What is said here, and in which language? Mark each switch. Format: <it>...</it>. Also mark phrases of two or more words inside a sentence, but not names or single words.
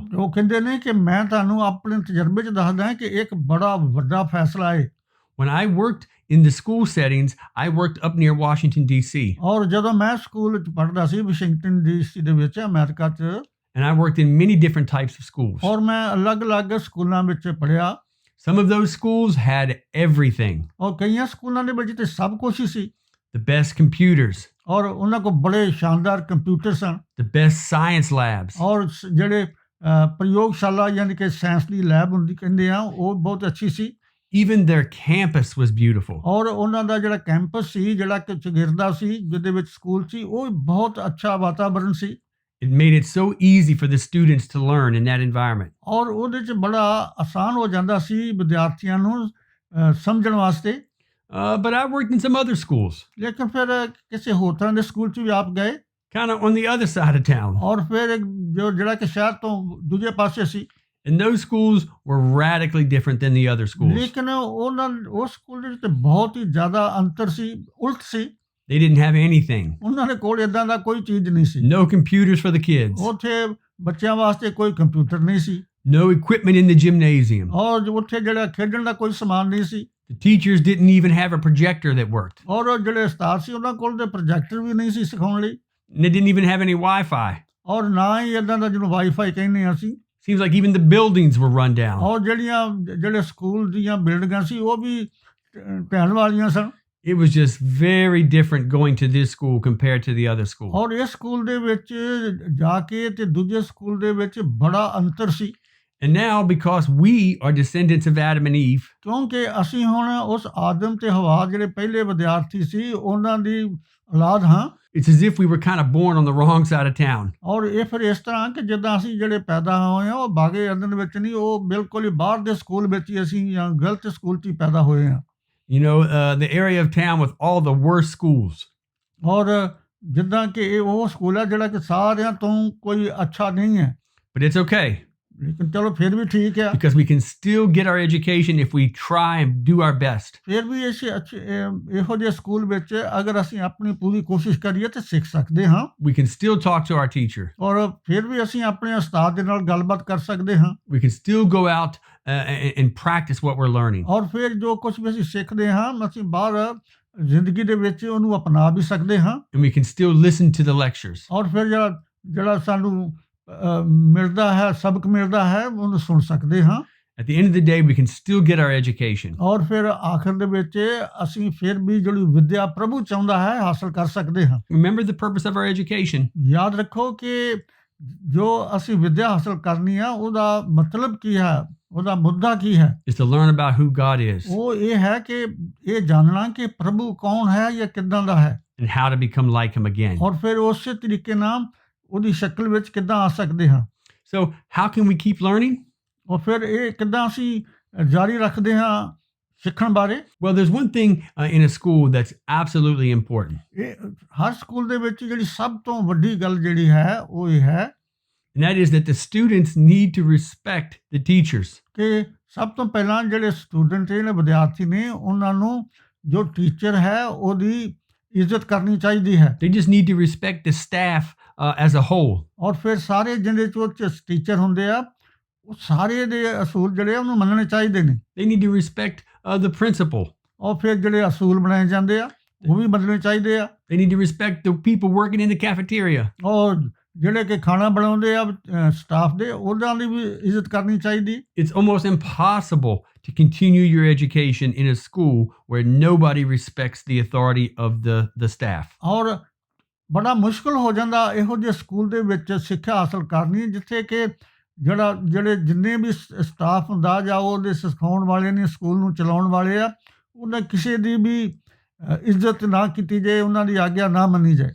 <pa>ਉਹ ਕਹਿੰਦੇ ਨੇ ਕਿ ਮੈਂ ਤੁਹਾਨੂੰ ਆਪਣੇ ਤਜਰਬੇ 'ਚ ਦੱਸਦਾ ਕਿ ਇੱਕ ਬੜਾ ਵੱਡਾ ਫੈਸਲਾ ਹੈ।</pa> <en>When I worked in the school settings, I worked up near Washington, D.C.</en> <pa>ਔਰ ਜਦੋਂ ਮੈਂ ਸਕੂਲ 'ਚ ਪੜ੍ਹਦਾ ਸੀ ਵਾਸ਼ਿੰਗਟਨ ਡੀ.ਸੀ. ਦੇ ਵਿੱਚ ਅਮਰੀਕਾ 'ਚ,</pa> <en>And I worked in many different types of schools.</en> <pa>ਔਰ ਮੈਂ ਅਲੱਗ-ਅਲੱਗ ਸਕੂਲਾਂ ਵਿੱਚ ਪੜ੍ਹਿਆ।</pa> <en>Some of those schools had everything.</en> <pa>ਔਰ ਕਈਆਂ ਸਕੂਲਾਂ ਦੇ ਵਿੱਚ ਤੇ ਸਭ ਕੁਛ ਹੀ ਸੀ।</pa> <en>The best computers,</en> <pa>ਔਰ ਉਹਨਾਂ ਕੋਲ ਬੜੇ ਸ਼ਾਨਦਾਰ ਕੰਪਿਊਟਰ ਸਨ।</pa> <en>the best science labs,</en> <pa>ਔਰ ਜਿਹੜੇ ਪ੍ਰਯੋਗਸ਼ਾਲਾ ਯਾਨੀ ਕਿ ਸਾਇੰਸ ਦੀ ਲੈਬ ਹੁੰਦੀ ਕਹਿੰਦੇ ਆ ਉਹ ਬਹੁਤ ਅੱਛੀ ਸੀ।</pa> <en>even their campus was beautiful.</en> <pa>ਔਰ ਉਹਨਾਂ ਦਾ ਜਿਹੜਾ ਕੈਂਪਸ ਸੀ ਜਿਹੜਾ ਕਿ ਚਗਿਰਦਾ ਸੀ ਜਿਹਦੇ ਵਿੱਚ ਸਕੂਲ ਸੀ ਉਹ ਬਹੁਤ ਅੱਛਾ ਵਾਤਾਵਰਣ ਸੀ।</pa> <en>It made it so easy for the students to learn in that environment.</en> <pa>ਔਰ ਉਹਦੇ 'ਚ ਬੜਾ ਆਸਾਨ ਹੋ ਜਾਂਦਾ ਸੀ ਵਿਦਿਆਰਥੀਆਂ ਨੂੰ ਸਮਝਣ ਵਾਸਤੇ।</pa> <en>But I worked in some other schools,</en> <pa>ਲੇਕਿਨ ਫਿਰ ਕਿਸੇ ਹੋਰ ਤਰ੍ਹਾਂ ਦੇ ਸਕੂਲ 'ਚ ਵੀ ਆਪ ਗਏ</pa> <en>kind of on the other side of town.</en> <pa>ਔਰ ਫਿਰ ਜਿਹੜਾ ਕਿ ਸ਼ਹਿਰ ਤੋਂ ਦੂਜੇ ਪਾਸੇ ਸੀ।</pa> <en>And those schools were radically different than the other schools.</en> <pa>ਲੇਕਿਨ ਉਸ ਸਕੂਲ ਦੇ ਵਿੱਚ ਤੇ ਬਹੁਤ ਹੀ ਜ਼ਿਆਦਾ ਅੰਤਰ ਸੀ, ਉਲਟ ਸੀ।</pa> <en>They didn't have anything.</en> <pa>ਉਹਨਾਂ ਦੇ ਕੋਲ ਏਦਾਂ ਦਾ ਕੋਈ ਚੀਜ਼ ਨਹੀਂ ਸੀ।</pa> <en>No computers for the kids.</en> <pa>ਉੱਥੇ ਬੱਚਿਆਂ ਵਾਸਤੇ ਕੋਈ ਕੰਪਿਊਟਰ ਨਹੀਂ ਸੀ।</pa> <en>No equipment in the gymnasium.</en> <pa>ਔਰ ਉੱਥੇ ਜਿਹੜਾ ਖੇਡਣ ਦਾ ਕੋਈ ਸਮਾਨ ਨਹੀਂ ਸੀ।</pa> <en>The teachers didn't even have a projector that worked.</en> <pa>ਔਰ ਜਿਹੜੇ ਉਸਤਾਦ ਸੀ ਉਹਨਾਂ ਕੋਲ ਤੇ ਪ੍ਰੋਜੈਕਟਰ ਵੀ ਨਹੀਂ ਸੀ ਸਿਖਾਉਣ ਲਈ।</pa> <en>And they didn't even have any Wi-Fi.</en> <pa>ਔਰ ਨਾ ਹੀ ਏਦਾਂ ਦਾ ਜਿਹਨੂੰ ਵਾਈਫਾਈ ਕਹਿੰਦੇ ਹਾਂ ਅਸੀਂ।</pa> <en>Seems like even the buildings were run down.</en> <pa>ਔਰ ਜਿਹੜੇ ਸਕੂਲ ਦੀਆਂ ਬਿਲਡਿੰਗਾਂ ਸੀ ਉਹ ਵੀ ਢਹਿਣ ਵਾਲੀਆਂ ਸਨ।</pa> <en>It was just very different going to this school compared to the other school.</en> <pa>ਔਰ ਇਸ ਸਕੂਲ ਦੇ ਵਿੱਚ ਜਾ ਕੇ ਤੇ ਦੂਜੇ ਸਕੂਲ ਦੇ ਵਿੱਚ ਬੜਾ ਅੰਤਰ ਸੀ।</pa> <en>And now, because we are descendants of Adam and Eve,</en> <pa>ਕਿਉਂਕਿ ਅਸੀਂ ਹੁਣ ਉਸ ਆਦਮ ਤੇ ਹਵਾ ਜਿਹੜੇ ਪਹਿਲੇ ਵਿਦਿਆਰਥੀ ਸੀ ਉਹਨਾਂ ਦੀ ਔਲਾਦ ਹਾਂ।</pa> <en>it's as if we were kind of born on the wrong side of town.</en> <pa>ਔਰ ਇਹ ਫਿਰ ਇਸ ਤਰ੍ਹਾਂ ਕਿ ਜਿੱਦਾਂ ਅਸੀਂ ਜਿਹੜੇ ਪੈਦਾ ਹੋਏ ਹਾਂ ਉਹ ਬਾਗੇ ਅੰਦਰ ਵਿੱਚ ਨਹੀਂ, ਉਹ ਬਿਲਕੁਲ ਹੀ ਬਾਹਰ ਦੇ ਸਕੂਲ ਵਿੱਚ ਹੀ ਅਸੀਂ ਜਾਂ ਗਲਤ ਸਕੂਲ 'ਚ ਹੀ ਪੈਦਾ ਹੋਏ ਹਾਂ।</pa> <en>You know, the area of town with all the worst schools.</en> <pa>ਔਰ ਜਿੱਦਾਂ ਕਿ ਇਹ ਉਹ ਸਕੂਲ ਹੈ ਜਿਹੜਾ ਕਿ ਸਾਰਿਆਂ ਤੋਂ ਕੋਈ ਅੱਛਾ ਨਹੀਂ ਹੈ।</pa> <en>But it's okay.</en> <pa>ਲੇਕਿਨ ਚਲੋ ਫਿਰ ਵੀ ਠੀਕ ਹੈ।</pa> <en>Because we can still get our education if we try and do our best.</en> <pa>ਫਿਰ ਵੀ ਇਹੋ ਜਿਹੇ ਸਕੂਲ ਵਿੱਚ ਅਗਰ ਅਸੀਂ ਆਪਣੀ ਪੂਰੀ ਕੋਸ਼ਿਸ਼ ਕਰੀਏ ਤਾਂ ਸਿੱਖ ਸਕਦੇ ਹਾਂ।</pa> <en>We can still talk to our teacher.</en> <pa>ਔਰ ਫਿਰ ਵੀ ਅਸੀਂ ਆਪਣੇ ਉਸਤਾਦ ਦੇ ਨਾਲ ਗੱਲਬਾਤ ਕਰ ਸਕਦੇ ਹਾਂ।</pa> <en>We can still go out and practice what we're learning.</en> <pa>ਔਰ ਫਿਰ ਜੋ ਕੁਝ ਵੀ ਅਸੀਂ ਸਿੱਖਦੇ ਹਾਂ ਅਸੀਂ ਬਾਹਰ ਜ਼ਿੰਦਗੀ ਦੇ ਵਿੱਚ ਉਹਨੂੰ ਅਪਣਾ ਵੀ ਸਕਦੇ ਹਾਂ।</pa> <en>And we can still listen to the lectures.</en> <pa>ਔਰ ਫਿਰ ਜਿਹੜਾ ਸਾਨੂੰ ਮਿਲਦਾ ਹੈ, ਸਬਕ ਮਿਲਦਾ ਹੈ, ਉਹਨੂੰ ਸੁਣ ਸਕਦੇ ਹਾਂ।</pa> <en>At the end of the day, we can still get our education.</en> <pa>ਔਰ ਫਿਰ ਆਖਰ ਦੇ ਵਿੱਚ ਅਸੀਂ ਫਿਰ ਵੀ ਜਿਹੜੀ ਵਿੱਦਿਆ ਪ੍ਰਭੂ ਚਾਹੁੰਦਾ ਹੈ ਹਾਸਲ ਕਰ ਸਕਦੇ ਹਾਂ।</pa> <en>Remember the purpose of our education.</en> <pa>ਯਾਦ ਰੱਖੋ ਕਿ ਜੋ ਅਸੀਂ ਵਿੱਦਿਆ ਹਾਸਲ ਕਰਨੀ ਆ ਉਹਦਾ ਮਤਲਬ ਕੀ ਹੈ। ਉਹਦਾ ਮੁੱਦਾ ਕੀ ਹੈ?</pa> <en>is to learn about who God is</en> <pa>ਉਹ ਇਹ ਹੈ ਕਿ ਇਹ ਜਾਣਨਾ ਕਿ ਪ੍ਰਭੂ ਕੌਣ ਹੈ ਜਾਂ ਕਿੱਦਾਂ ਦਾ ਹੈ,</pa> <en>and how to become like him again.</en> <pa>ਔਰ ਫਿਰ ਉਸੇ ਤਰੀਕੇ ਨਾਲ ਉਹਦੀ ਸ਼ਕਲ ਵਿੱਚ ਕਿੱਦਾਂ ਆ ਸਕਦੇ ਹਾਂ।</pa> <en>So how can we keep learning?</en> <pa>ਔਰ ਫਿਰ ਇਹ ਕਿੱਦਾਂ ਅਸੀਂ ਜਾਰੀ ਰੱਖਦੇ ਹਾਂ ਸਿੱਖਣ ਬਾਰੇ?</pa> <en>Well, there's one thing in a school that's absolutely important,</en> <pa>ਇਹ ਹਰ ਸਕੂਲ ਦੇ ਵਿੱਚ ਜਿਹੜੀ ਸਭ ਤੋਂ ਵੱਡੀ ਗੱਲ ਜਿਹੜੀ ਹੈ ਉਹ ਇਹ ਹੈ</pa> <en>and that is that the students need to respect the teachers.</en> <pa>ਕਿ ਸਭ ਤੋਂ ਪਹਿਲਾਂ ਜਿਹੜੇ ਸਟੂਡੈਂਟ ਜਿਹੜੇ ਵਿਦਿਆਰਥੀ ਨੇ ਉਹਨਾਂ ਨੂੰ ਜੋ ਟੀਚਰ ਹੈ ਉਹਦੀ ਇੱਜ਼ਤ ਕਰਨੀ ਚਾਹੀਦੀ ਹੈ।</pa> <en>They just need to respect the staff as a whole.</en> <pa>ਔਰ ਫਿਰ ਸਾਰੇ ਜਿਹੜੇ ਟੀਚਰ ਹੁੰਦੇ ਆ ਉਹ ਸਾਰੇ ਦੇ ਅਸੂਲ ਜਿਹੜੇ ਆ ਉਹਨੂੰ ਮੰਨਣੇ ਚਾਹੀਦੇ ਨੇ।</pa> <en>They need to respect the principal.</en> <pa>ਔਰ ਫਿਰ ਜਿਹੜੇ ਅਸੂਲ ਬਣਾਏ ਜਾਂਦੇ ਆ ਉਹ ਵੀ ਮੰਨਣੇ ਚਾਹੀਦੇ ਆ।</pa> <en>They need to respect the people working in the cafeteria.</en> <pa>ਔਰ ਜਿਹੜੇ ਕਿ ਖਾਣਾ ਬਣਾਉਂਦੇ ਆ ਸਟਾਫ ਦੇ ਉਹਨਾਂ ਦੀ ਵੀ ਇੱਜ਼ਤ ਕਰਨੀ ਚਾਹੀਦੀ।</pa> <en>It's almost impossible to continue your education in a school where nobody respects the authority of the staff.</en> <pa>ਔਰ ਬੜਾ ਮੁਸ਼ਕਲ ਹੋ ਜਾਂਦਾ ਇਹੋ ਜਿਹੇ ਸਕੂਲ ਦੇ ਵਿੱਚ ਸਿੱਖਿਆ ਹਾਸਲ ਕਰਨੀ ਜਿੱਥੇ ਕਿ ਜਿਹੜੇ ਜਿੰਨੇ ਵੀ ਸਟਾਫ ਹੁੰਦਾ ਜਾਂ ਉਹਦੇ ਸਿਖਾਉਣ ਵਾਲੇ ਨੇ ਸਕੂਲ ਨੂੰ ਚਲਾਉਣ ਵਾਲੇ ਆ ਉਹਨਾਂ ਕਿਸੇ ਦੀ ਵੀ ਇੱਜ਼ਤ ਨਾ ਕੀਤੀ ਜਾਏ, ਉਹਨਾਂ ਦੀ ਆਗਿਆ ਨਾ ਮੰਨੀ ਜਾਏ।</pa>